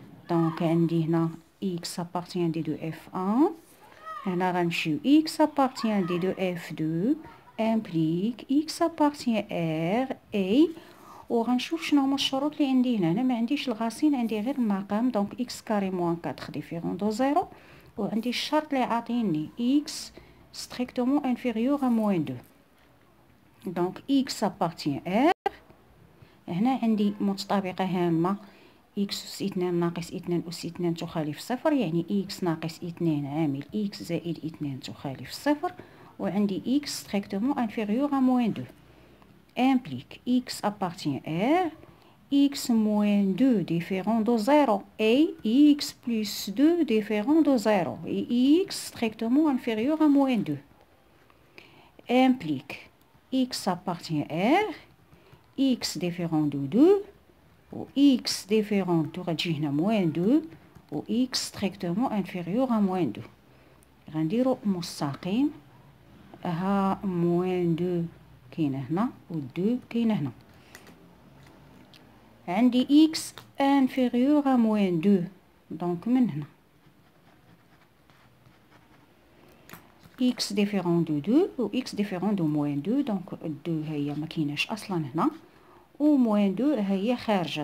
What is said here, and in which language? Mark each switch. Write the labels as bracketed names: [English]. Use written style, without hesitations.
[Arabic] دونك عندي هنا x appartient دي دو اف 1 هنا غنمشيو x appartient دي دو اف 2 implique [French] x appartient r a [Arabic] وغنشوف شنو هما الشروط اللي عندي هنا. انا ما عنديش الغاسين عندي غير المقام دونك x كاري موان 4 ديفيرون دو 0 وعندي الشرط اللي عاطيني [French] x strictement inférieur à moins 2. [Arabic] دونك [French] x appartient r. [Arabic] هنا عندي متطابقة هامة x أس 2 ناقص 2 أس 2 تخالف صفر يعني x ناقص 2 عامل x زائد 2 تخالف صفر وعندي [French] x strictement inférieur à moins 2. implique x appartient r x moins 2 différent de 0 et x plus 2 différent de 0 et x strictement inférieur à moins 2. implique x appartient r x différent de 2 و x différent de [Arabic] غتجي هنا [French] moins 2 و x strictement inférieur à moins 2. [Arabic] غنديرو مستقيم ها [French] moins 2 [Arabic] كاينه هنا و 2 كاينه هنا. عندي [French] x inférieur à moins 2 [Arabic] دونك من هنا [French] x différent de 2 [Arabic] و [French] x différent de moins 2 [Arabic] دونك 2 هي ما كايناش اصلا هنا و moins 2 هي خارجه.